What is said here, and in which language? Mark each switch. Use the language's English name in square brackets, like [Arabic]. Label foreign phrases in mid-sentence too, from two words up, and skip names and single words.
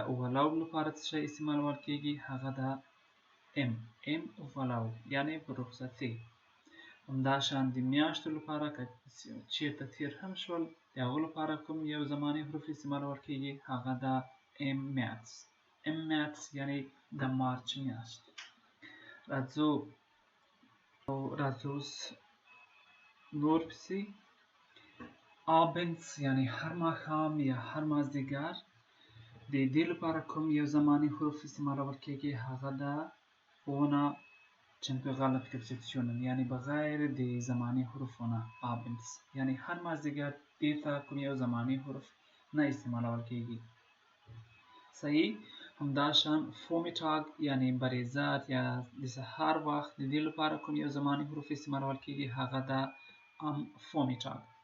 [Pashto] اولو لپاره څه شی استعمالول کیږي هغه ده [German] im Urlaub [Pashto] یعنی په رخصتي همداشان د میاشتو لپاره که چیرته تیر هم شول د هغو لپاره کوم یو زمانی حروف استعمالول کیږي هغه ده [German] im März [Pashto] یعنی د مارچ میاشت راځو نور پسې abends یعنی هر ماښام یا هر مازدیګر د دې لپاره کوم یو زمانی حروف استعمالول کیږي هغه ده [German] ohne temporale Präpositionen [Pashto] یعنی بغیر د زمانی حروفونه abends یعنی هر مازدیګر دې ته کوم یو زمانی حروف نه استعمالول کیږي صحیح همداشان Vormittag یعنی بریزات یا د سهار وخت د دې لپاره کوم یو زمانی حروف استعمالول کیږي هغه ده [German] am Vormittag